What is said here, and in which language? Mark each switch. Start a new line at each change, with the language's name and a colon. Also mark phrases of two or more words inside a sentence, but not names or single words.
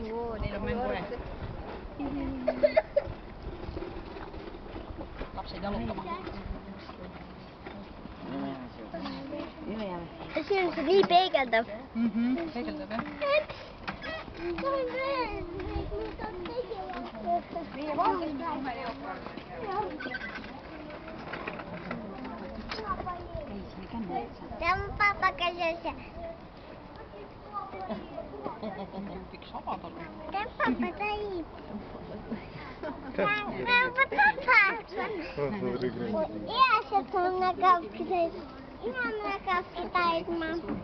Estonian: Neil on mänguaeg. Lapsed jalutama. See on nii peegeldav. Peegeldab jah. Meie vaatasime kohe Leopard.
Russian: Там папа кажется.
Estonian: Üks avada.
Russian: Там папа стоит. Я сейчас на капке стоит. Я на капке стоит, мам.